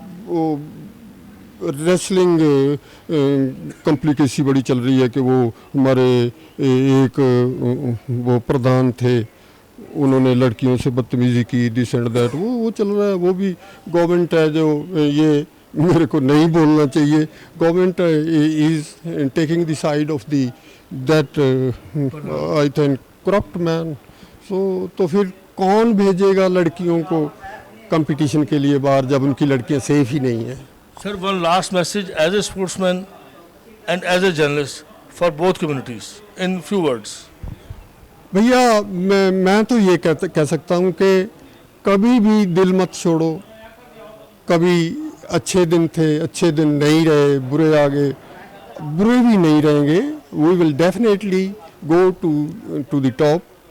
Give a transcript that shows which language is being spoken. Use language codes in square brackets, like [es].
[hi] वो wrestling complicacy बड़ी चल रही है कि वो हमारे एक वो प्रधान थे, उन्होंने लड़कियों से बदतमीजी की, [en] this and that, [hi] वो चल रहा है। वो भी गवर्नमेंट है जो ये मेरे को नहीं बोलना चाहिए, [en] Government is taking the side of the that I think corrupt man. [hi] सो तो फिर कौन भेजेगा लड़कियों को कंपटीशन के लिए बाहर जब उनकी लड़कियां सेफ ही नहीं है? [en] Sir, one last message as a sportsman and as a journalist for both communities in few words. [hi] भैया मैं तो ये कह सकता हूँ कि कभी भी दिल मत छोड़ो। कभी अच्छे दिन थे, अच्छे दिन नहीं रहे, बुरे आ गए, बुरे भी नहीं रहेंगे। [en] We will definitely go to the top.